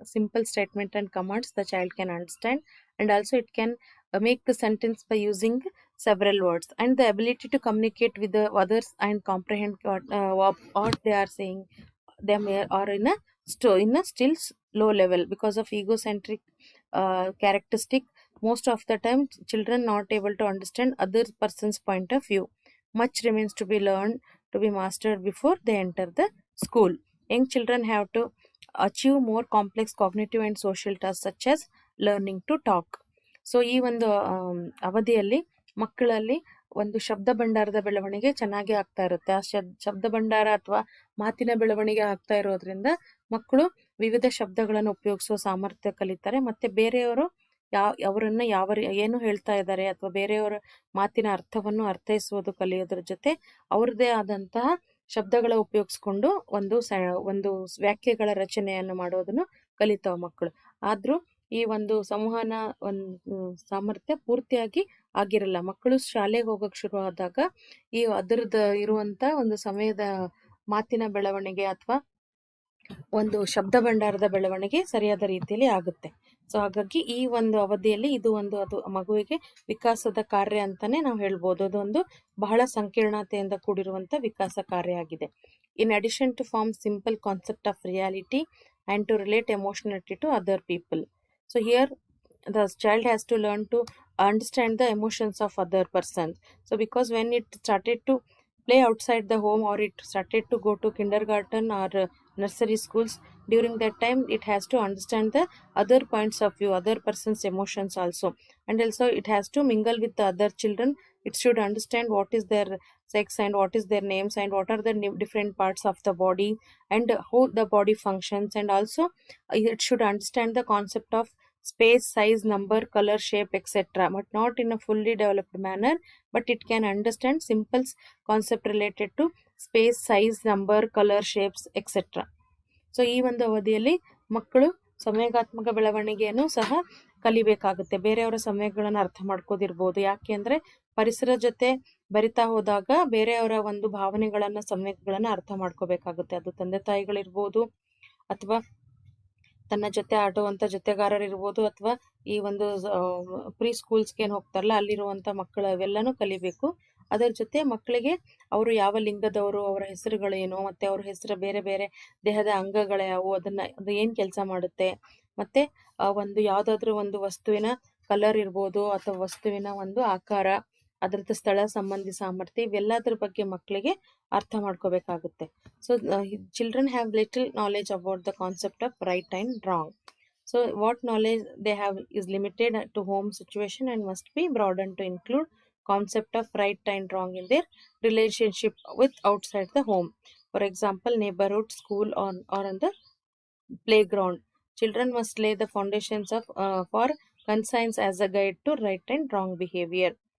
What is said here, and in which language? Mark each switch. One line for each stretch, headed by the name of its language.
English: Simple statement and commands the child can understand, and also it can make the sentence by using several words, and the ability to communicate with the others and comprehend what they are saying them are in a still low level because of egocentric characteristic. Most of the time children not able to understand other person's point of view. Much remains to be learned to be mastered before they enter the school. Young children have to achieve more complex cognitive and social tasks such as learning to talk.
Kannada: So ಈ ಒಂದು ಅವಧಿಯಲ್ಲಿ ಮಕ್ಕಳಲ್ಲಿ ಒಂದು ಶಬ್ದ ಭಂಡಾರದ ಬೆಳವಣಿಗೆ ಚೆನ್ನಾಗಿ ಆಗ್ತಾ ಇರುತ್ತೆ. ಆ ಶಬ್ದ ಭಂಡಾರ ಅಥವಾ ಮಾತಿನ ಬೆಳವಣಿಗೆ ಆಗ್ತಾ ಇರೋದ್ರಿಂದ ಮಕ್ಕಳು ವಿವಿಧ ಶಬ್ದಗಳನ್ನು ಉಪಯೋಗಿಸುವ ಸಾಮರ್ಥ್ಯ ಕಲಿತಾರೆ. ಮತ್ತೆ ಬೇರೆಯವರು ಅವರನ್ನ ಏನು ಹೇಳ್ತಾ ಇದ್ದಾರೆ ಅಥವಾ ಬೇರೆಯವರ ಮಾತಿನ ಅರ್ಥವನ್ನು ಅರ್ಥೈಸುವುದು ಕಲಿಯೋದ್ರ ಜೊತೆ ಅವ್ರದ್ದೇ ಆದಂತಹ ಶಬ್ದಗಳ ಉಪಯೋಗಿಸ್ಕೊಂಡು ಒಂದು ವ್ಯಾಖ್ಯೆಗಳ ರಚನೆಯನ್ನು ಮಾಡೋದನ್ನು ಕಲಿತಾವ ಮಕ್ಕಳು. ಆದ್ರೂ ಈ ಒಂದು ಸಂವಹನ ಒಂದು ಸಾಮರ್ಥ್ಯ ಪೂರ್ತಿಯಾಗಿ ಆಗಿರಲ್ಲ. ಮಕ್ಕಳು ಶಾಲೆಗೆ ಹೋಗಕ್ ಶುರು ಆದಾಗ ಅದರದ್ದು ಇರುವಂತ ಒಂದು ಸಮಯದ ಮಾತಿನ ಬೆಳವಣಿಗೆ ಅಥವಾ ಒಂದು ಶಬ್ದ ಭಂಡಾರದ ಬೆಳವಣಿಗೆ ಸರಿಯಾದ ರೀತಿಯಲ್ಲಿ ಆಗುತ್ತೆ. ಸೊ ಹಾಗಾಗಿ ಈ ಒಂದು ಅವಧಿಯಲ್ಲಿ ಅದು ಮಗುವಿಗೆ ವಿಕಾಸದ ಕಾರ್ಯ ಅಂತಾನೆ ನಾವು ಹೇಳ್ಬೋದು. ಅದೊಂದು ಬಹಳ ಸಂಕೀರ್ಣತೆಯಿಂದ ಕೂಡಿರುವಂತ ವಿಕಾಸ ಕಾರ್ಯ ಆಗಿದೆ.
English: In addition to form simple concept of reality and to relate emotionally to other people. So here the child has to learn to understand the emotions of other persons. So because when it started to play outside the home or it started to go to kindergarten or nursery schools, during that time it has to understand the other points of view, other person's emotions also, and also it has to mingle with the other children. It should understand what is their sex and what is their names and what are the different parts of the body and how the body functions, and also it should understand the concept of space, size, number, color, shape, etc., but not in a fully developed manner, but it can understand simple concept related to space, size, number, color, shapes, etc.
Kannada: So ಈ ಒಂದು ಅವಧಿಯಲ್ಲಿ ಮಕ್ಕಳು ಸಂವೇಗಾತ್ಮಕ ಬೆಳವಣಿಗೆಯನ್ನು ಸಹ ಕಲಿಬೇಕಾಗುತ್ತೆ. ಬೇರೆಯವರ ಸಂವೇಗಗಳನ್ನು ಅರ್ಥ ಮಾಡ್ಕೋದಿರ್ಬೋದು. ಯಾಕೆ ಅಂದ್ರೆ ಪರಿಸರ ಜೊತೆ ಬರಿತಾ ಹೋದಾಗ ಬೇರೆಯವರ ಒಂದು ಭಾವನೆಗಳನ್ನ ಸಂವೇಗಗಳನ್ನ ಅರ್ಥ ಮಾಡ್ಕೋಬೇಕಾಗುತ್ತೆ. ಅದು ತಂದೆ ತಾಯಿಗಳಿರ್ಬೋದು ಅಥವಾ ತನ್ನ ಜೊತೆ ಆಡುವಂತ ಜೊತೆಗಾರರಿರ್ಬೋದು ಅಥವಾ ಈ ಒಂದು ಪ್ರೀ ಸ್ಕೂಲ್ಸ್ಗೆ ಏನು ಹೋಗ್ತಾರಲ್ಲ ಅಲ್ಲಿರುವಂತ ಮಕ್ಕಳು ಅವೆಲ್ಲನೂ ಕಲಿಬೇಕು. ಅದರ ಜೊತೆ ಮಕ್ಕಳಿಗೆ ಅವರು ಯಾವ ಲಿಂಗದವರು, ಅವರ ಹೆಸರುಗಳೇನು, ಮತ್ತೆ ಅವ್ರ ಹೆಸರು ಬೇರೆ ಬೇರೆ ದೇಹದ ಅಂಗಗಳ್ಯಾವು, ಅದು ಏನ್ ಕೆಲಸ ಮಾಡುತ್ತೆ, ಮತ್ತೆ ಒಂದು ಯಾವ್ದಾದ್ರು ಒಂದು ವಸ್ತುವಿನ ಕಲರ್ ಇರ್ಬೋದು ಅಥವಾ ವಸ್ತುವಿನ ಒಂದು ಆಕಾರ, ಅದರದ್ದು ಸ್ಥಳ ಸಂಬಂಧಿ ಸಾಮರ್ಥ್ಯ, ಇವೆಲ್ಲದ್ರ ಬಗ್ಗೆ ಮಕ್ಕಳಿಗೆ ಅರ್ಥ ಮಾಡ್ಕೋಬೇಕಾಗುತ್ತೆ.
English: So children have little knowledge about the concept of right and wrong. So what knowledge they have is limited to home situation and must be broadened to include concept of right and wrong in their relationship with outside the home. For example, neighborhood, school, or on the playground. Children must lay the foundations of for conscience as a guide to right and wrong behavior.